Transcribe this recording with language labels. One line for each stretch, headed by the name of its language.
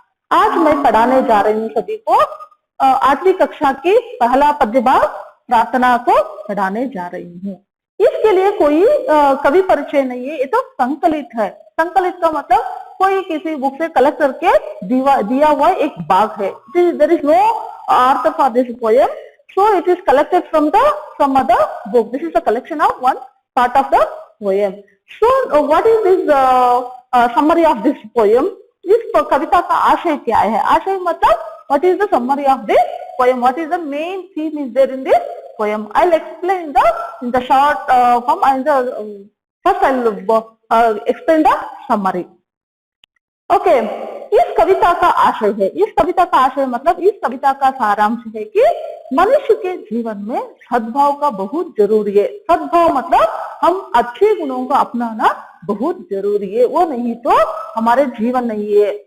Hindi: आज मैं पढ़ाने जा रही हूँ सभी को 8वीं कक्षा की पहला पद्य भाग प्रार्थना को पढ़ाने जा रही हूँ। इसके लिए कोई कवि परिचय नहीं है, ये तो संकलित है। संकलित का मतलब कोई किसी बुक से कलेक्ट करके दिया हुआ एक भाग है।
English: There is no author for this poem. So it is collected from some other book. This is a collection of one part of the poem. So what is this summary of this poem?
Hindi: इस कविता का आशय क्या है? आशय मतलब
English: what is the summary of this poem? What is the main theme is there in this poem? I'll explain in the short form and first I'll explain the summary.
Hindi: Okay इस कविता का आशय है, इस कविता का आशय मतलब इस कविता का सारांश है कि मनुष्य के जीवन में सद्भाव का बहुत जरूरी है। सद्भाव मतलब हम अच्छे गुणों को अपनाना बहुत जरूरी है, वो नहीं तो हमारे जीवन नहीं है।